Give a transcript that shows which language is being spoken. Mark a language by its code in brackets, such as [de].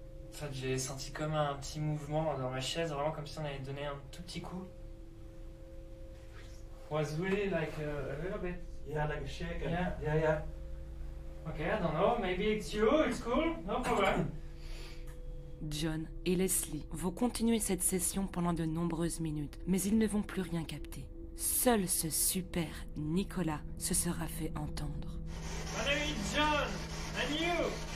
[fr] En fait, j'ai senti comme un petit mouvement dans ma chaise, vraiment comme si on avait donné un tout petit coup. [en] Was really like a little bit. Yeah, like a shaker. Yeah. Yeah, yeah. Okay, I don't know, maybe it's you, it's cool, no problem. [fr] John et Leslie vont continuer cette session pendant de nombreuses minutes, mais ils ne vont plus rien capter. Seul ce super Nicolas se sera fait entendre. [en] My name is John, and you?